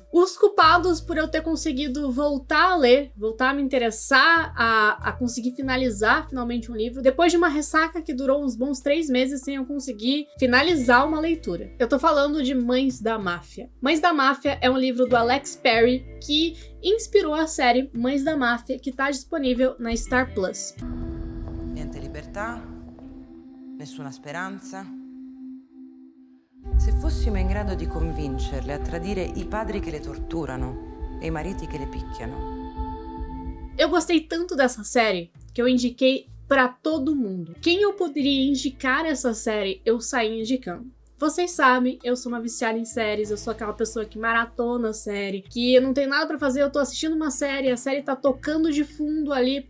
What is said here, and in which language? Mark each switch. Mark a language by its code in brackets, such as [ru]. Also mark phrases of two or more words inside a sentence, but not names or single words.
[pt] Os culpados por eu ter conseguido voltar a ler, voltar a me interessar, a conseguir finalizar finalmente um livro, depois de uma ressaca que durou uns bons 3 meses sem eu conseguir finalizar uma leitura. Eu tô falando de Mães da Máfia. Mães da Máfia é um livro do Alex Perry que inspirou a série Mães da Máfia, que tá disponível na Star Plus. [it] Niente libertà, nessuna speranza. Se fossimo in grado di convincerle a tradire i padri che le torturano e i mariti che le picchiano. [pt] Eu gostei tanto dessa série que eu indiquei pra todo mundo. Quem eu poderia indicar essa série, eu saí indicando. Vocês sabem, eu sou uma viciada em séries, eu sou aquela pessoa que maratona a série, que eu não tenho nada pra fazer, eu tô assistindo uma série, a série tá tocando de fundo ali.